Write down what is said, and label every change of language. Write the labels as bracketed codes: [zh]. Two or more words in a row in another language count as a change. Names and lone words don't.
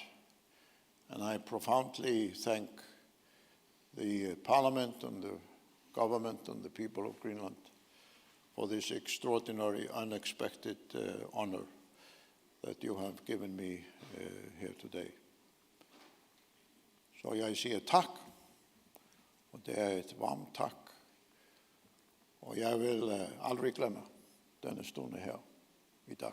[en] And I profoundly thank the Parliament and the government and the people of Greenland for this extraordinary, unexpected honor that you have given me here today. [da] Så jeg siger tak, og det er et varmt tak. Og jeg vil aldrig glemme denne stunde her i dag.